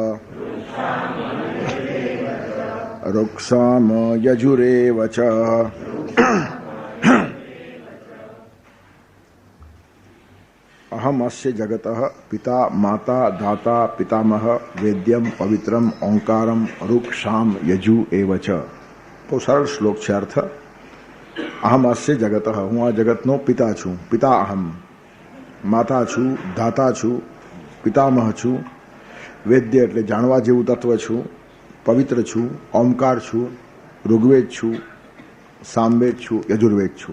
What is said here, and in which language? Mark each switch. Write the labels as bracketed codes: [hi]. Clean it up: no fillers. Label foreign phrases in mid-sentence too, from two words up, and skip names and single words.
[sa] रुक्षाम यजुरेव च अहमस्य जगतः पिता माता दाता पितामह वेद्यम पवित्रम ओंकारम रुक्षाम यजु एव च। [gu] તો સરલ શ્લોક છે અર્થ [sa] અહમસ્ય જગતઃ, [gu] હું આ જગતનો પિતા છું, [sa] પિતા અહમ, [gu] માતા છું, ધાતા છું, પિતામહ છું, વેદ્ય એટલે જાણવા જેવું તત્વ છું, પવિત્ર છું, ઓમકાર છું, ઋગ્વેદ છું, સામવેદ છું, યજુર્વેદ છું.